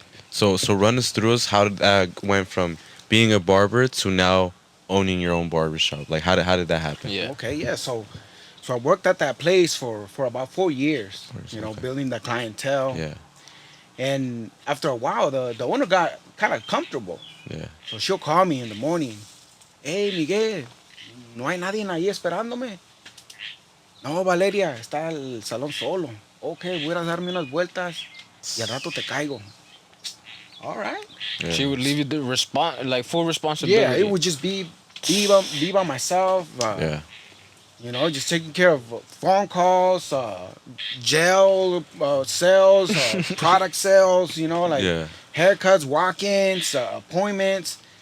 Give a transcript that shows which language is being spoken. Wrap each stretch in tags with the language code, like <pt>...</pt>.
<en>So run us through us how did that went from being a barber to now owning your own barbershop. Like how did that happen? Yeah. Okay, yeah. So I worked at that place for about 4 years, Years, okay. building the clientele. Yeah. And after a while, the owner got kind of comfortable. Yeah. So she'll call me in the morning.</en> <es>Hey, Miguel, no hay nadie ahí esperándome. No, Valeria, está el salón solo. Ok, voy a darme unas vueltas y al rato te caigo.</es> <en>All right. Yeah. She would leave you the like full Yeah, it responsibility. would just be by myself. Yeah. Just taking care of phone calls, gel sales, product sales. Like Yeah. haircuts, walk-ins, appointments.</en>